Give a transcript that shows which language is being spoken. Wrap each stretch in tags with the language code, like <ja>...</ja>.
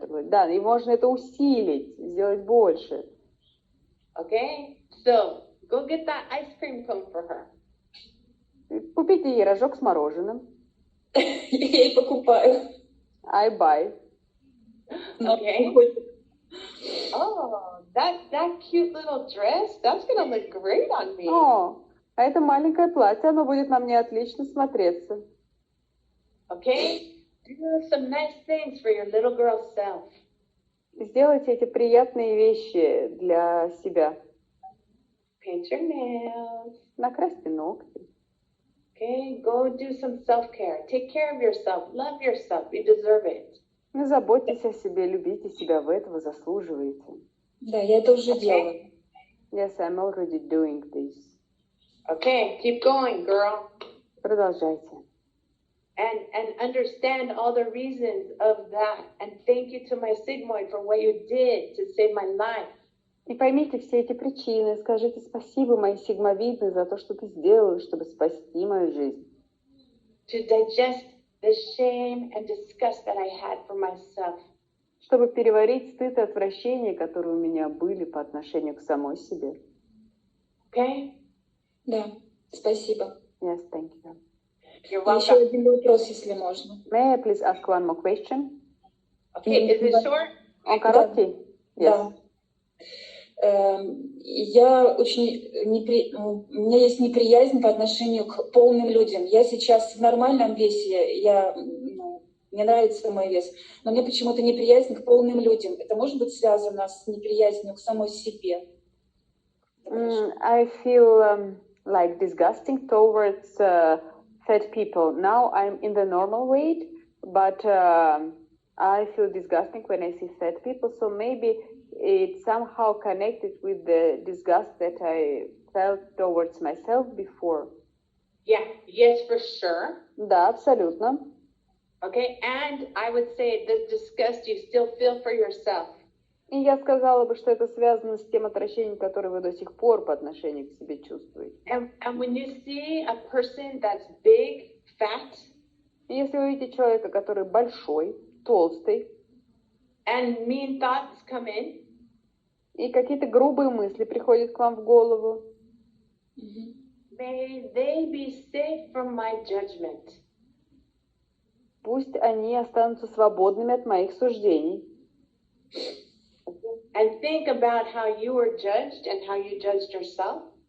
<ru>Да, и можно это усилить, сделать больше.</ru> <en>Okay? So, go get that ice cream cone for her.</en> <ru>Купите ей рожок с мороженым. Я ей покупаю.</ru> <en>I buy. Okay. Oh, that cute little dress, that's gonna look great on me.</en> <ru>О, а это маленькое платье, оно будет на мне отлично смотреться.</ru> <en>Okay? Do some nice things for your little girl self.</en> <ru>Сделайте эти приятные вещи для себя.</ru> <en>Paint your nails.</en> <ru>Накрасьте ногти.</ru> <en>Okay, go do some self-care. Take care of yourself. Love yourself. You deserve it.</en> <ru>Заботьтесь о себе, любите себя, вы этого заслуживаете. Да, я это уже делаю.</ru> <en>Yes, I'm already doing this. Okay, keep going, girl.</en> <ru>Продолжайте.</ru> <en>And understand all the reasons of that. And thank you to my sigmoid for what you did to save my life.</en> <ru>И поймите все эти причины, скажите спасибо моей сигмовидной за то, что ты сделала, чтобы спасти мою жизнь.</ru> <en>To digest the shame and disgust that I had for myself.</en> <ru>Чтобы переварить стыд и отвращение, которые у меня были по отношению к самой себе.</ru> <en>Okay?</en> <ru>Да, спасибо.</ru> <en>Yes, thank you. You're welcome.</en> <ru>Еще один вопрос, если можно.</ru> <en>May I please ask one more question? Okay, is it short?</en> <ru>Он короткий? Да. Я очень у меня есть неприязнь по отношению к полным людям. Я сейчас в нормальном весе, мне нравится мой вес, но мне почему-то неприязнь к полным людям. Это может быть связано с неприязнью к самой себе?</ru> <en>I feel like disgusting towards fat people. Now I'm in the normal weight, but I feel disgusting when I see fat people, so maybe it's somehow connected with the disgust that I felt towards myself before. Yeah, yes, for sure.</en> <ru>Да, абсолютно.</ru> <en>Okay, and I would say the disgust you still feel for yourself.</en> <ru>И я сказала бы, что это связано с тем отвращением, которое вы до сих пор по отношению к себе чувствуете.</ru> <en>And when you see a person that's big, fat,</en> <ru>И если вы видите человека, который большой, толстый,</ru> <en>and mean thoughts come in,</en> <ru>и какие-то грубые мысли приходят к вам в голову,</ru> <en>may they be safe from my judgment.</en> <ru>пусть они останутся свободными от моих суждений.</ru> <en>And think about how you were judged and how you judged yourself.</en>